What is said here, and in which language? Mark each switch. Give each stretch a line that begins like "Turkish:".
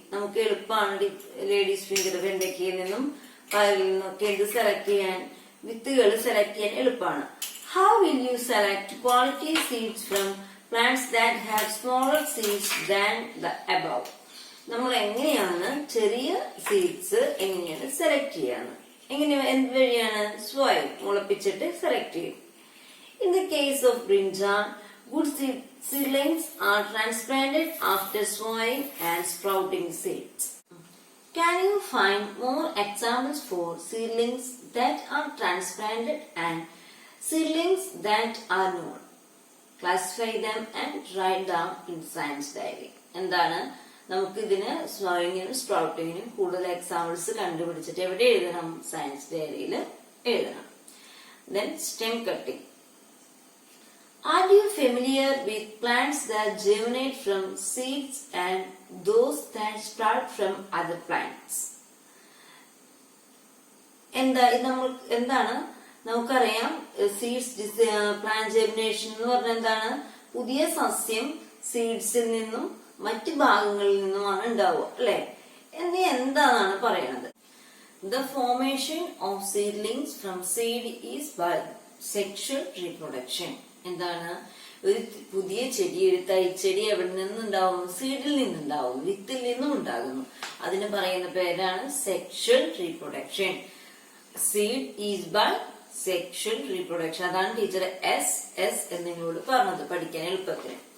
Malayalam: നമുക്ക് എളുപ്പമാണ് ladies finger, വെണ്ടയ്ക്കയിൽ നിന്നും പയറിൽ നിന്നൊക്കെ ഇത് സെലക്ട് ചെയ്യാൻ, വിത്തുകൾ സെലക്ട് ചെയ്യാൻ എളുപ്പമാണ്.
English: How will you select quality seeds from plants that have smaller seeds than the above?
Malayalam: നമ്മൾ എങ്ങനെയാണ് ചെറിയ സീഡ്സ് എങ്ങനെയാണ് സെലക്ട് ചെയ്യാന്ന്? എന്ത് വഴിയാണ്? സ്വയം മുളപ്പിച്ചിട്ട് സെലക്ട് ചെയ്യും.
English: In the case of brinjal, good seedlings are transplanted after sowing and sprouting seeds. Can you find more examples for seedlings that are transplanted and seedlings that are not? Classify them and write down in science diary.
Malayalam: എന്താണ്? നമുക്ക് ഇതിന് സോയിങ്ങിനും സ്പ്രൗട്ടിങ്ങിനും കൂടുതൽ examples കണ്ടുപിടിച്ചിട്ട് എവിടെ എഴുതണം? Science ഡയറിയിൽ എഴുതണം.
English: Then stem cutting. Are you familiar with plants that germinate from seeds and those that sprout from other plants?
Malayalam: എന്താണ്? നമുക്കറിയാം സീഡ്സ് പ്ലാന്റ് ജെർമിനേഷൻ എന്ന് പറഞ്ഞാൽ എന്താണ്? പുതിയ സസ്യം സീഡ്സിൽ നിന്നും മറ്റ് ഭാഗങ്ങളിൽ നിന്നുമാണ് ഉണ്ടാവുക, അല്ലെ? എന്താണ് പറയണത്?
English: The formation of seedlings from seed is by sexual reproduction.
Malayalam: എന്താണ്? ഒരു പുതിയ ചെടി, ഒരു തൈച്ചെടി എവിടെ നിന്നുണ്ടാവുന്നു? സീഡിൽ നിന്നുണ്ടാവുന്നു, വിത്തിൽ നിന്നും ഉണ്ടാകുന്നു. അതിന് പറയുന്ന പേരാണ് sexual reproduction.
English: Seed is by sexual reproduction.
Malayalam: അതാണ് ടീച്ചർ എസ് എന്നിങ്ങോട് പറഞ്ഞത് പഠിക്കാൻ എളുപ്പത്തിന്.